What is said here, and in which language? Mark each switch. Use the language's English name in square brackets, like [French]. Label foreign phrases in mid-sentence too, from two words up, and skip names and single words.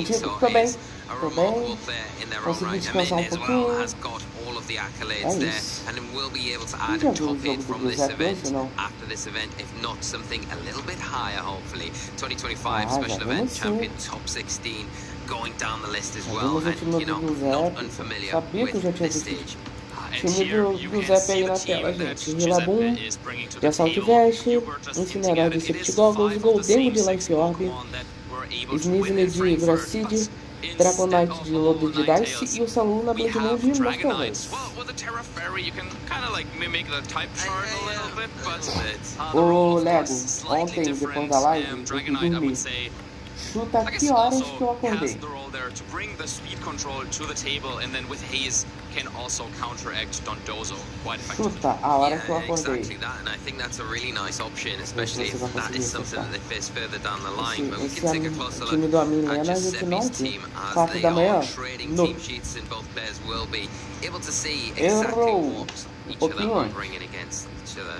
[English] So it's a remarkable player in their own right. Amin as well has got all of the accolades there, and will be able to add a top 8 from this event after this event, if not something a little bit higher, hopefully. 2025 special event champion, top 16, going down the list as well, and you know, not unfamiliar with this stage. [Portuguese] Time do Giuseppe aí na tela, gente. Rillaboom, de Assault Vest, Incineroar de Safety Goggles, Goldengo de Life Orb, Sneasel de Grassseed, Dragonite de Lodo de Dice e o Saluna Bloodmoon de Moscovite. Ô Lego, ontem depois da live eu fui dormir. Chuta que horas que eu acordei? [English] To bring the speed control to the table, and then with Haze can also counteract Dondozo quite effectively. [Portuguese] Chuta a hora que eu acordei. [English] Exactly that, and I think that's a really nice option, especially if that is something that they face further down the line. But we can take a closer look at Giuseppe's team as they are trading team sheets, and both players will be able to see exactly what each of them are bringing against each other.